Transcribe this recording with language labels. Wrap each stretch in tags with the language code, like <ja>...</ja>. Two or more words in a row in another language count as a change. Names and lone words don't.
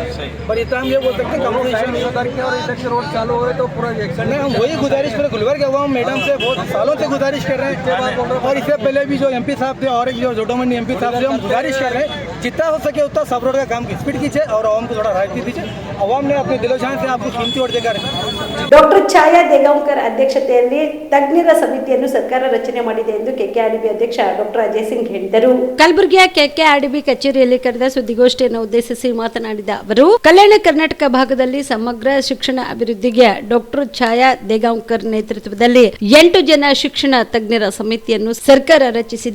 <hi>पर इतना हम ये बोल सकते हैं</hi> <en>competition road</en> <hi>चालू हो तो पूरा नहीं, हम वही गुजारिश करें गुलबर्ग अवाम मैडम से बहुत सालों से गुजारिश कर रहे हैं। और इससे पहले भी जो MP साहब थे और एक जो जोडोमनी MP साहब थे, हम गुजारिश कर रहे हैं जितना हो सके उतना सब रोड का काम की स्पीड कीजिए और आवाम को थोड़ा राहत दीजिए। आवाम ने अपने दिलोजान से आपको कीमती वोट देकर</hi> <kn>ಡಾಕ್ಟರ್ ಛಾಯಾ ದೇಗಾಂವ್ಕರ್ ಅಧ್ಯಕ್ಷತೆಯಲ್ಲಿ ತಜ್ಞರ ಸಮಿತಿಯನ್ನು ಸರ್ಕಾರ ರಚನೆ ಮಾಡಿದೆ ಎಂದು ಕೆಕೆಆರ್ಡಿಬಿ ಅಧ್ಯಕ್ಷ ಡಾಕ್ಟರ್ ಅಜಯ್ ಸಿಂಗ್ ಹೇಳಿದರು. ಕಲಬುರಗಿಯ ಕೆಕೆಆರ್ಡಿಬಿ ಕಚೇರಿಯಲ್ಲಿ ಕರೆದ ಸುದ್ದಿಗೋಷ್ಠಿಯನ್ನು ಉದ್ದೇಶಿಸಿ ಮಾತನಾಡಿದ ಅವರು, ಕಲ್ಯಾಣ ಕರ್ನಾಟಕ ಭಾಗದಲ್ಲಿ ಸಮಗ್ರ ಶಿಕ್ಷಣ ಅಭಿವೃದ್ಧಿಗೆ ಡಾಕ್ಟರ್ ಛಾಯಾ ದೇಗಾಂವ್ಕರ್ ನೇತೃತ್ವದಲ್ಲಿ 8 ಜನ ಶಿಕ್ಷಣ ತಜ್ಞರ ಸಮಿತಿಯನ್ನು ಸರ್ಕಾರ ರಚಿಸಿದೆ.</kn>